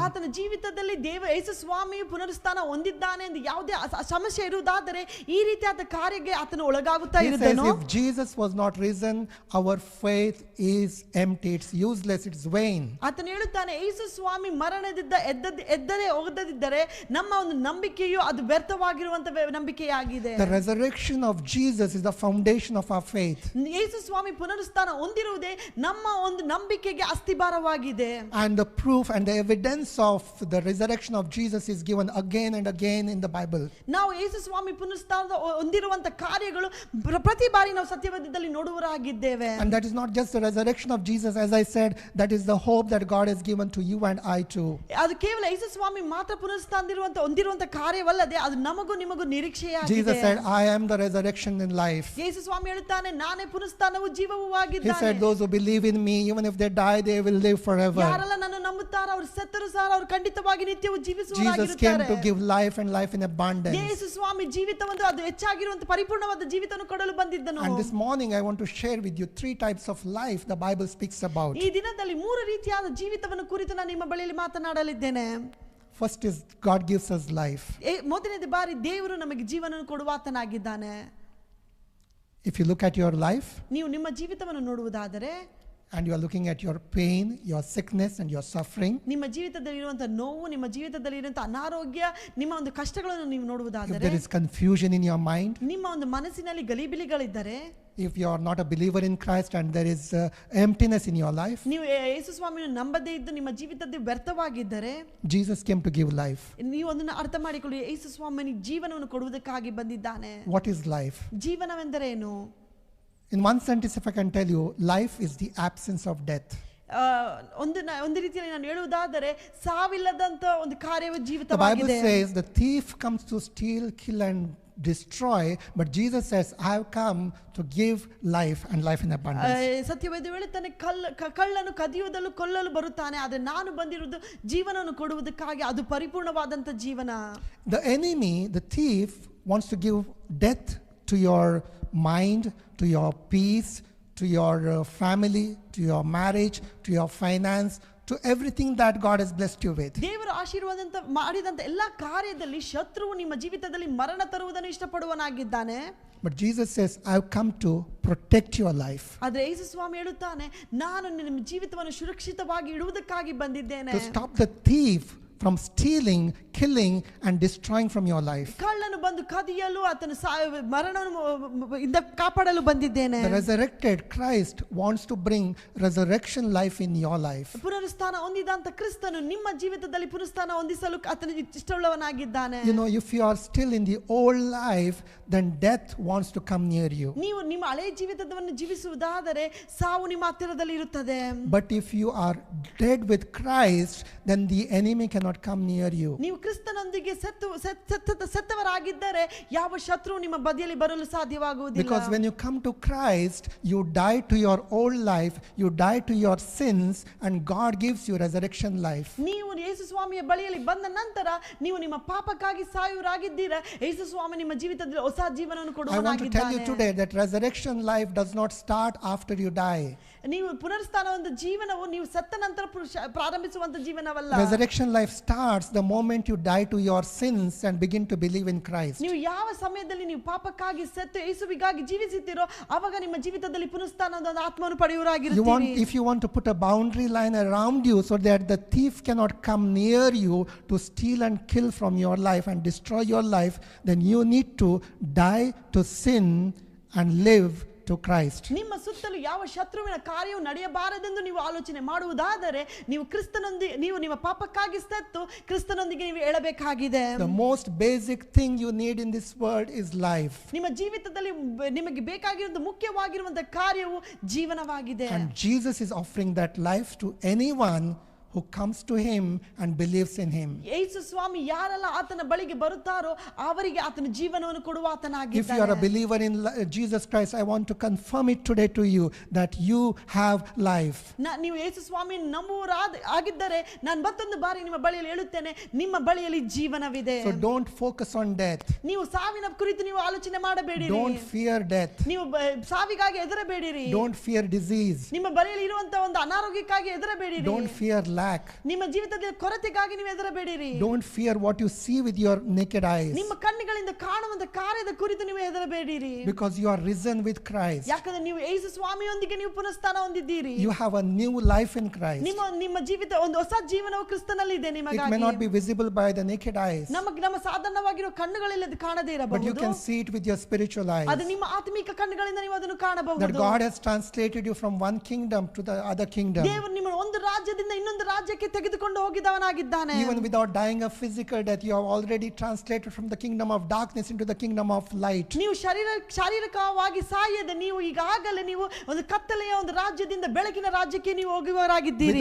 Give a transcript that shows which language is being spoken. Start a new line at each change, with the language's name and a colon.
Kannada: ಆತನ ಜೀವಿತದಲ್ಲಿ ಯೇಸು ಸ್ವಾಮಿ ಪುನರುತ್ಥಾನ ಹೊಂದಿದ್ದಾನೆ ಎಂದು ಯಾವುದೇ ಸಮಸ್ಯೆ ಇರುವುದಾದರೆ ಈ ರೀತಿಯಾದ ಕಾರ್ಯಕ್ಕೆ ಆತನು ಒಳಗಾಗುತ್ತಾ ಇರುತ್ತಾನೋ?
English: If Jesus was not risen, our faith is empty, it's useless, it's vain.
Kannada: ಆತನು ಹೇಳುತ್ತಾನೆ ಯೇಸು ಸ್ವಾಮಿ ಮರಣದಿಂದ ಎದ್ದದೇ ಹೋಗದಿದ್ದರೆ ನಮ್ಮ ಒಂದು ನಂಬಿಕೆಯು ಅದು ವ್ಯರ್ಥವಾಗಿರುವಂತ ನಂಬಿಕೆಯಾಗಿದೆ.
English: The resurrection of Jesus is the foundation of our faith.
Kannada: ಯೇಸು ಸ್ವಾಮಿ ಪುನರುತ್ಥಾನ ಹೊಂದಿರುವುದೇ ನಮ್ಮ ಒಂದು ನಂಬಿಕೆಗೆ ಅಸ್ತಿಭಾರವಾಗಿದೆ.
English: And the proof and the evidence of the resurrection of Jesus is given again and again in the Bible.
Kannada: ನಾವು ಯೇಸು ಸ್ವಾಮಿ ಪುನರುತ್ಥಾನ ಹೊಂದಿರುವಂತ ಕಾರ್ಯಗಳು ಪ್ರತಿ ಬಾರಿ ನಾವು ಸತ್ಯವೇದದಲ್ಲಿ ನೋಡುವರಾಗಿದ್ದೇವೆ.
English: And that is not just the resurrection of Jesus, as I said, that is the hope that God has given to you and I too.
Kannada: ಅದು ಕೇವಲ ಯೇಸು ಸ್ವಾಮಿ ಮಾತ್ರ ಪುನರುತ್ಥಾನ ಹೊಂದಿರುವಂತ ಕಾರ್ಯವಲ್ಲದೆ ಅದು ನಮಗೂ ನಿಮಗೂ ನಿರೀಕ್ಷೆಯಾಗಿದೆ.
English: Jesus said, I am the resurrection in life.
Kannada: ಯೇಸು ಸ್ವಾಮಿ ಹೇಳುತ್ತಾನೆ ನಾನೇ ಪುನರುತ್ಥಾನವೂ ಜೀವವೂ ಆಗಿದ್ದೇನೆ.
English: He said, those who believe in me, even if they die, they will live forever.
Kannada: ಯಾರೆಲ್ಲ ನನ್ನನ್ನು ನಂಬುತ್ತಾರೋ ಅವರು ಸತ್ತರೂ ಸಹ ಅವರು ಖಂಡಿತವಾಗಿ ನಿತ್ಯವೂ ಜೀವಿಸುವವರಾಗಿರುತ್ತಾರೆ.
English: Jesus came to give life and life in abundance.
Kannada: ಯೇಸು ಸ್ವಾಮಿ ಜೀವಿತವನ್ನು ಅದು ಹೆಚ್ಚಾಗಿರುವಂತ ಪರಿಪೂರ್ಣವಾದ ಜೀವಿತವನ್ನು ಕೊಡಲು ಬಂದಿದ್ದನು.
English: And this morning I want to share with you 3 types of life the Bible speaks about.
Kannada: ಈ ದಿನದಲ್ಲಿ 3 ರೀತಿಯಾದ ಜೀವಿತವನ್ನು ಕುರಿತು ನಾನು ನಿಮ್ಮ ಬಳಿಯಲ್ಲಿ ಮಾತನಾಡಲಿದ್ದೇನೆ.
English: First is God gives us life.
Kannada: ಮೊದಲನೇ ಬಾರಿ ದೇವರು ನಮಗೆ ಜೀವನವನ್ನು ಕೊಡುವಾತನಾಗಿದ್ದಾನೆ.
English: If you look at your life,
Kannada: ನೀವು ನಿಮ್ಮ ಜೀವಿತವನ್ನು ನೋಡುವುದಾದರೆ,
English: and you are looking at your pain, your sickness, and your suffering,
Kannada: ನಿಮ್ಮ ಜೀವಿತದಲ್ಲಿ ಇರುವಂತಹ ನೋವು, ನಿಮ್ಮ ಜೀವಿತದಲ್ಲಿ ಇರುವಂತಹ ಅನಾರೋಗ್ಯ, ನಿಮ್ಮ ಒಂದು ಕಷ್ಟಗಳನ್ನು ನೀವು
English: if
Kannada: ನೋಡುವುದಾದರೆ,
English: there is confusion in your mind,
Kannada: ನಿಮ್ಮ ಒಂದು ಮನಸ್ಸಿನಲ್ಲಿ ಗಲಿಬಿಲಿಗಳಿದ್ದರೆ,
English: if you are not a believer in Christ and there is emptiness in your life,
Kannada: ನೀವು ಯೇಸು ಸ್ವಾಮಿಯನ್ನು ನಂಬದೇ ಇದ್ದು ನಿಮ್ಮ ಜೀವಿತದಲ್ಲಿ ವ್ಯರ್ಥವಾಗಿದ್ದರೆ,
English: Jesus came to give life.
Kannada: ನೀವು ಅದನ್ನು ಅರ್ಥ ಮಾಡಿಕೊಳ್ಳಿ, ಯೇಸು ಸ್ವಾಮಿನಿಗೆ ಜೀವನವನ್ನು ಕೊಡುವುದಕ್ಕಾಗಿ ಬಂದಿದ್ದಾನೆ.
English: What is life?
Kannada: ಜೀವನವೆಂದರೆ ಏನು?
English: In one sentence, if I can tell you, life is the absence of death.
Kannada: ಒಂದು ರೀತಿಯಲ್ಲಿ ನಾನು ಹೇಳುವುದಾದರೆ, ಸಾವಿಲ್ಲದಂತ ಒಂದು ಕಾರ್ಯವು
English: The Bible
Kannada: ಜೀವಿತವಾಗಿದೆ.
English: says the thief comes to steal, kill, and destroy, but Jesus says, I have come to give life and life in abundance.
Kannada: ಸತ್ಯವೇದ ಹೇಳುತ್ತಾನೆ, ಕಳ್ಳನು ಕದಿಯುವುದಲು ಕೊಲ್ಲಲು ಬರುತ್ತಾನೆ, ಆದರೆ ನಾನು ಬಂದಿರುವುದು ಜೀವನವನ್ನು ಕೊಡುವುದಕ್ಕಾಗಿ, ಅದು ಪರಿಪೂರ್ಣವಾದಂತ ಜೀವನ.
English: The enemy, the thief, wants to give death to your mind, to your peace, to your family, to your marriage, to your finance, to everything that God has blessed you with.
Kannada: ದೇವರು ಆಶೀರ್ವಾದ ಮಾಡಿದಂತ ಎಲ್ಲಾ ಕಾರ್ಯದಲ್ಲಿ ಶತ್ರುವು ನಿಮ್ಮ ಜೀವಿತದಲ್ಲಿ ಮರಣ ತರುವುದನ್ನು ಇಷ್ಟಪಡುವನಾಗಿದ್ದಾನೆ.
English: But Jesus says, I have come to protect your life.
Kannada: ಆದರೆ ಯೇಸು ಸ್ವಾಮಿ ಹೇಳುತ್ತಾನೆ, ನಾನು ನಿಮ್ಮ ಜೀವಿತವನ್ನು ಸುರಕ್ಷಿತವಾಗಿ ಇಡುವುದಕ್ಕಾಗಿ ಬಂದಿದ್ದೇನೆ.
English: To stop the thief from stealing, killing, and destroying from your life.
Kannada: ಕಳ್ಳನು ಬಂದು ಕದಿಯಲು, ಆತನ ಮರಣದಿಂದ ಕಾಪಾಡಲು ಬಂದಿದ್ದೇನೆ.
English: The resurrected Christ wants to bring resurrection life in your life.
Kannada: ಪುನರುತ್ಥಾನ ಹೊಂದಿದಂತ ಕ್ರಿಸ್ತನು ನಿಮ್ಮ ಜೀವಿತದಲ್ಲಿ ಪುನರುತ್ಥಾನ ಹೊಂದಿಸಲು ಆತನ ಇಷ್ಟವುಳ್ಳವನಾಗಿದ್ದಾನೆ.
English: You know, if you are still in the old life, then death wants to come near you.
Kannada: ನೀವು ನಿಮ್ಮ ಹಳೆಯ ಜೀವಿತವನ್ನು ಜೀವಿಸುವುದಾದರೆ ಸಾವು ನಿಮ್ಮ ಹತ್ತಿರದಲ್ಲಿ ಇರುತ್ತದೆ.
English: But if you are dead with Christ, then the enemy cannot come near you.
Kannada: ನೀವು ಕ್ರಿಸ್ತನೊಂದಿಗೆ ಸತ್ತವರಾಗಿದ್ದರೆ ಯಾವ ಶತ್ರು ನಿಮ್ಮ ಬದಿಯಲ್ಲಿ ಬರಲು ಸಾಧ್ಯವಾಗುವುದಿಲ್ಲ.
English: Because when you come to Christ, you die to your old life, you die to your sins, and God gives you resurrection life.
Kannada: ನೀವು ಯೇಸು ಸ್ವಾಮಿಯ ಬಳಿಯಲ್ಲಿ ಬಂದ ನಂತರ ನೀವು ನಿಮ್ಮ ಪಾಪಕ್ಕಾಗಿ ಸಾಯುವರಾಗಿದ್ದೀರಾ, ಯೇಸು ಸ್ವಾಮಿ ನಿಮ್ಮ ಜೀವಿತದಲ್ಲಿ ಹೊಸ ಜೀವನವನ್ನು
English: I want to tell you
Kannada: ಕೊಡುವನಾಗಿದ್ದಾನೆ.
English: today that resurrection life does not start after you die.
Kannada: ನೀವು ಪುನರುತ್ಥಾನ ಒಂದು ಜೀವನವು ನೀವು ಸತ್ತ ನಂತರ ಪ್ರಾರಂಭಿಸುವಂತ ಜೀವನವಲ್ಲ.
English: Resurrection life starts the moment you die to your sins and begin to believe in Christ.
Kannada: ನೀವು ಯಾವ ಸಮಯದಲ್ಲಿ ನೀವು ಪಾಪಕ್ಕಾಗಿ ಸತ್ತು ಯೇಸುವಿಗಾಗಿ ಜೀವಿಸುತ್ತೀರೋ ಆವಾಗ ನಿಮ್ಮ ಜೀವಿತದಲ್ಲಿ ಪುನರುತ್ಥಾನದ ಆತ್ಮವನ್ನು ಪಡೆಯುವರಾಗಿರುತ್ತೀರಿ.
English: If you want to put a boundary line around you so that the thief cannot come near you to steal and kill from your life and destroy your life, then you need to die to sin and live to Christ.
Kannada: ನಿಮ್ಮ ಸುತ್ತಲೂ ಯಾವ ಶತ್ರುವಿನ ಕಾರ್ಯವು ನಡೆಯಬಾರದೆಂದು ನೀವು ಆಲೋಚನೆ ಮಾಡುವುದಾದರೆ ನೀವು ನೀವು ನಿಮ್ಮ ಪಾಪಕ್ಕಾಗಿ ಸತ್ತು ಕ್ರಿಸ್ತನೊಂದಿಗೆ ನೀವು ಏಳಬೇಕಾಗಿದೆ.
English: The most basic thing you need in this world is life.
Kannada: ನಿಮ್ಮ ಜೀವಿತದಲ್ಲಿ ನಿಮಗೆ ಬೇಕಾಗಿರುವಂತ ಮುಖ್ಯವಾಗಿರುವಂತಹ ಕಾರ್ಯವು ಜೀವನವಾಗಿದೆ.
English: And Jesus is offering that life to anyone who comes to him and believes in him.
Kannada: ಯೇಸು ಸ್ವಾಮಿ ಯಾರೆಲ್ಲ ಆತನ ಬಳಿಗೆ ಬರುತ್ತಾರೋ ಅವರಿಗೆ ಆತನ ಜೀವನವನ್ನು ಕೊಡುವ
English: If
Kannada: ಆತನಾಗಿದ್ದಾನೆ.
English: you are a believer in Jesus Christ, I want to confirm it today to you that you have life.
Kannada: ನೀವು ಯೇಸು ಸ್ವಾಮಿ ಆಗಿದ್ದರೆ ನಾನು ಮತ್ತೊಂದು ಬಾರಿ ನಿಮ್ಮ ಬಳಿಯಲ್ಲಿ ಹೇಳುತ್ತೇನೆ, ನಿಮ್ಮ ಬಳಿಯಲ್ಲಿ ಜೀವನವಿದೆ.
English: So don't focus on death.
Kannada: ನೀವು ಸಾವಿನ ಕುರಿತು ನೀವು ಆಲೋಚನೆ ಮಾಡಬೇಡಿರಿ.
English: Don't fear death.
Kannada: ನೀವು ಸಾವಿಗಾಗಿ ಹೆದರಬೇಡಿರಿ.
English: Don't fear disease.
Kannada: ನಿಮ್ಮ ಬಳಿಯಲ್ಲಿ ಇರುವಂತಹ ಒಂದು ಅನಾರೋಗ್ಯಕ್ಕಾಗಿ ಹೆದರಬೇಡಿರಿ.
English: Don't fear lack.
Kannada: ನಿಮ್ಮ ಜೀವಿತದ ಕೊರತೆಗಾಗಿ ನೀವು ಹೆದರಬೇಡಿರಿ.
English: Don't fear what you see with your naked eyes.
Kannada: ನಿಮ್ಮ ಕಣ್ಣುಗಳಿಂದ ಕಾಣುವಂತ ಕಾರ್ಯದ ಕುರಿತು ನೀವು ಹೆದರಬೇಡಿರಿ.
English: Because you are risen with Christ.
Kannada: ಯಾಕಂದ್ರೆ ನೀವು ಯೇಸು ಸ್ವಾಮಿಯೊಂದಿಗೆ ನೀವು ಪುನರುತ್ಥಾನ ಹೊಂದಿದ್ದೀರಿ.
English: You have a new life in Christ.
Kannada: ನಿಮ್ಮ ಜೀವಿತ ಒಂದು ಹೊಸ ಜೀವನವು ಕ್ರಿಸ್ತನಲ್ಲಿ ಇದೆ
English: It
Kannada: ನಿಮಗಾಗಿ.
English: may not be visible by the naked eyes,
Kannada: ನಮ್ಮ ಸಾಧಾರಣವಾಗಿರೋ ಕಣ್ಣುಗಳಲ್ಲಿ ಅದು ಕಾಣದೇ
English: but you
Kannada: ಇರಬಹುದು.
English: can see it with your spiritual eyes.
Kannada: ಅದು ನಿಮ್ಮ ಆತ್ಮಿಕ ಕಣ್ಣುಗಳಿಂದ ನೀವು ಅದನ್ನು
English: That
Kannada: ಕಾಣಬಹುದು.
English: God has translated you from one kingdom to the other kingdom.
Kannada: ದೇವರು ನಿಮ್ಮನ್ನು ಒಂದು ರಾಜ್ಯದಿಂದ ಇನ್ನೊಂದು ರಾಜ್ಯಕ್ಕೆ ತೆಗೆದುಕೊಂಡು ಹೋಗಿದವನಾಗಿದ್ದಾನೆ.
English: Even without dying a physical death, you have already translated from the kingdom of darkness into the kingdom of light.
Kannada: ನೀವು ಶಾರೀರಿಕವಾಗಿ ಸಾಯದೆ ನೀವು ಈಗಾಗಲೇ ನೀವು ಒಂದು ಕತ್ತಲೆಯ ಒಂದು ರಾಜ್ಯದಿಂದ ಬೆಳಕಿನ ರಾಜ್ಯಕ್ಕೆ ನೀವು ಹೋಗುವವರಾಗಿದ್ದೀರಿ.